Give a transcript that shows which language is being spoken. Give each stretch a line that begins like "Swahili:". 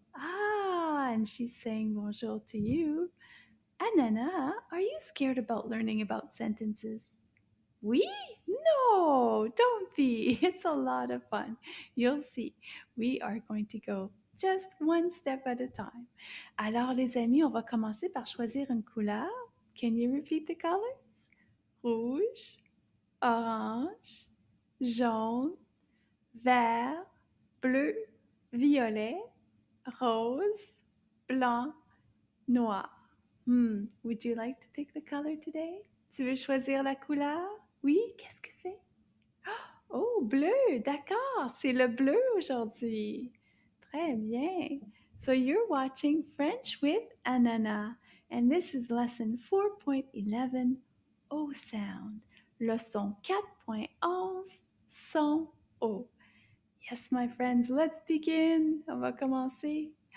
English: Ah, and she's saying bonjour to you. Anana, are you scared about learning about sentences? We? No, don't be. It's a lot of fun. You'll see. We are going to go just one step at a time.
French: Alors, les amis, on va commencer par choisir une couleur.
English: Can you repeat the colors?
French: Rouge, orange, jaune, vert, bleu, violet, rose, blanc, noir.
English: Would you like to pick the color today?
French: Tu veux choisir la couleur? Oui, qu'est-ce que c'est? Oh, bleu, d'accord, c'est le bleu aujourd'hui. Très bien.
English: So you're watching French with Anana, and this is lesson 4.11, O sound.
French: Leçon 4.11, son O.
English: Yes, my friends, let's begin.
French: On va commencer.